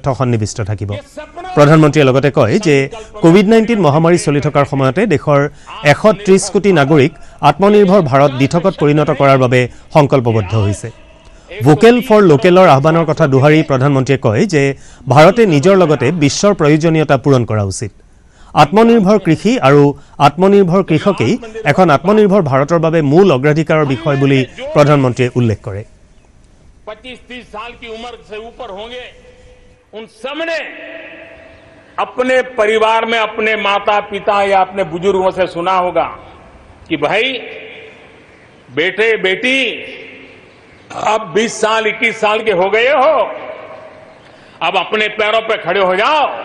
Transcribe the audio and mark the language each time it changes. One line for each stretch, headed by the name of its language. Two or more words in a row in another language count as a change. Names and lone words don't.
Assamese: সন্নিৱিষ্ট থাকিব প্ৰধানমন্ত্ৰীয়ে লগতে কয় যে কোভিড-19 মহামাৰী চলি থকাৰ সময়তে দেশৰ ১৩০ কোটি নাগৰিক আত্মনিৰ্ভৰ ভাৰত দিঠকত পৰিণত কৰাৰ বাবে সংকল্পবদ্ধ হৈছে ভোকেল ফৰ লোকেলৰ আহ্বানৰ কথা দোহাৰি প্ৰধানমন্ত্ৰীয়ে কয় যে ভাৰতে নিজৰ লগতে বিশ্বৰ প্ৰয়োজনীয়তা পূৰণ কৰা উচিত আত্মনিৰ্ভৰ কৃষি আৰু আত্মনিৰ্ভৰ কৃষকেই এখন আত্মনিৰ্ভৰ ভাৰতৰ বাবে মূল অগ্ৰাধিকাৰৰ বিষয় বুলি প্ৰধানমন্ত্ৰীয়ে উল্লেখ কৰে
Hindi: 25-30 साल की उम्र से ऊपर होंगे उन सबने अपने परिवार में अपने माता पिता या अपने बुजुर्गों से सुना होगा कि भाई बेटे बेटी अब 20 साल 21 साल के हो गए हो अब अपने पैरों पे खड़े हो जाओ